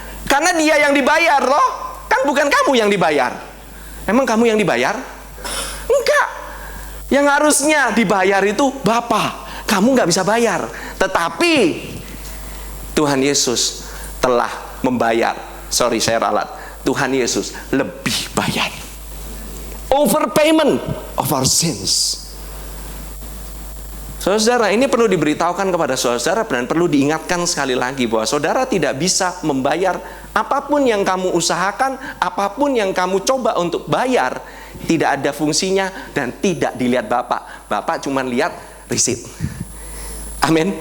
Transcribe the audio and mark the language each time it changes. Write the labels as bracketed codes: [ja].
[id] Karena dia yang dibayar loh. Kan bukan kamu yang dibayar. Emang kamu yang dibayar? Enggak. Yang harusnya dibayar itu Bapak. Kamu nggak bisa bayar. Tetapi Tuhan Yesus telah membayar. Sorry, saya ralat. Tuhan Yesus lebih bayar. [en] Overpayment of our sins. [id] Saudara, ini perlu diberitahukan kepada saudara dan perlu diingatkan sekali lagi bahwa saudara tidak bisa membayar apapun yang kamu usahakan, apapun yang kamu coba untuk bayar, tidak ada fungsinya dan tidak dilihat Bapak. Bapak cuma lihat receipt. Amin.